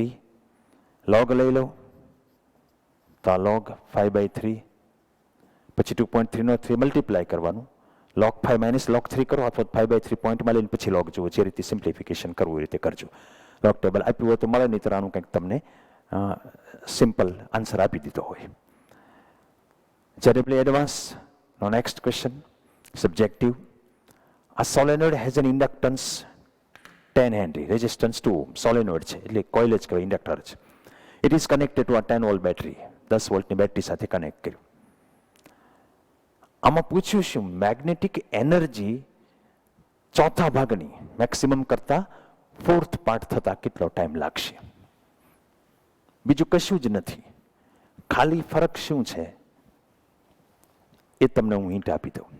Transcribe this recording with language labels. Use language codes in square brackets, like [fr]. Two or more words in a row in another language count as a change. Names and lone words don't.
[gu] લોગ લઈ લો તો આ લોગ 5 બાય 3, પછી 2.3 નો 3 મલ્ટીપ્લાય કરવાનું, લોગ 5 માઇનસ લોગ 3 કરો અથવા 5 બાય 3 પોઈન્ટમાં લઈને પછી લોગ જુઓ. જે રીતે સિમ્પ્લિફિકેશન કરવું એ રીતે કરજો. લોગ ટેબલ આપ્યું હોય તો મળે, નહીં તો આનું કંઈક તમને સિમ્પલ આન્સર આપી દીધો હોય. [en] Generally advanced. Now next question, subjective. A solenoid has an inductance 10 Henry, resistance 2 ohm. [gu] Solenoid છે એટલે કોઇલ જ કહેવાય, ઇન્ડક્ટર છે. [en] It is connected to a 10 volt battery. [gu] 10 વોલ્ટની બેટરી સાથે કનેક્ટ કર્યું. આમાં પૂછ્યું શું? મેગ્નેટિક એનર્જી ચોથા ભાગની મેક્સિમમ કરતા ફોર્થ પાર્ટ થતા કેટલો ટાઈમ લાગશે? બીજું કશું જ નથી, ખાલી ફરક શું છે એ તમને હું હિન્ટ આપી દઉં.